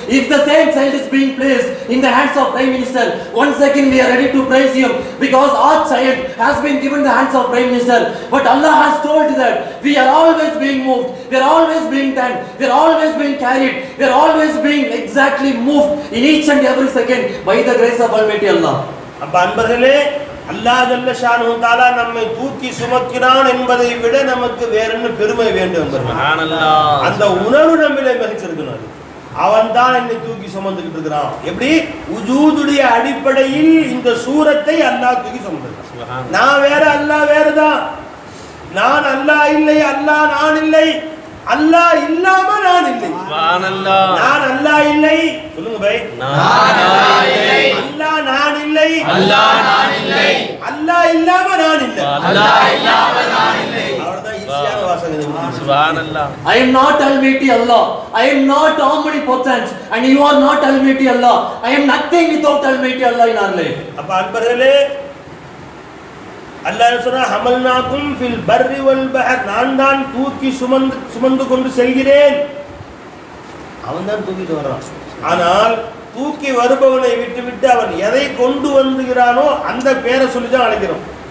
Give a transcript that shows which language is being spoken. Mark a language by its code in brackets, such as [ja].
[en] If the same child is being placed in the hands of prime minister, one second we are ready to praise him because our child has been given the hands of prime minister. But Allah has told that we are always being moved, we are always being done, we are always being carried, we are always being exactly moved in each and every second by the grace of Almighty Allah. [ta] அப்ப அன்பர்களே, அல்லாஹ் ஜல்ல ஷானஹு தஆலா நம்மை தூக்கி சுமக்கிறான் என்பதை விட நமக்கு வேற என்ன பெருமை வேண்டும்? சுப்ஹானல்லாஹ் அந்த உணர்வு நம்மிலே மிகச்சிருக்கணும். அவன் தான் என்னை தூக்கி சுமந்துக்கிட்டு இருக்கிறான். எப்படி? உஜூதுடைய அடிப்படையில் இந்த சூரத்தை அல்லாஹ் தூக்கி சுமந்துக்கிறான். நான் வேற, அல்லாஹ் வேறதான். நான் அல்லாஹ் இல்லை, அல்லாஹ் நான் இல்லை, அல்லாஹ் இல்லாம நான் இல்லை. சுப்ஹானல்லாஹ் நான் அல்லாஹ் இல்லை. சொல்லுங்க பை. நான் அல்லாஹ் இல்லை, அல்லாஹ் நான் இல்லை, அல்லாஹ் நான் இல்லை, அல்லாஹ் இல்லாம நான் இல்லை, அல்லாஹ் இல்லாம நான் இல்லை. அவர்தான் ஈஸியான வாசகம் இது. [en] சுப்ஹானல்லாஹ் I am not Almighty Allah, I am not omnipotent, and you are not Almighty Allah. I am nothing without Almighty Allah in our life. [ta] அப்ப அன்பர்களே, அல்லாஹ் சொன்னா [ar] ஹமல்னாகும் ஃபில் பர்ரி வல் பஹர், [ta] நான் தான் தூக்கி சுமந்து கொண்டு செல்கிறேன். அவன் தான் தூக்கிட்டு வர்றான். ஆனால் தூக்கி வருபவனை விட்டு அவன் எதை கொண்டு வந்துகிறானோ அந்த பேரை சொல்லி தான் அழைக்கிறோம்.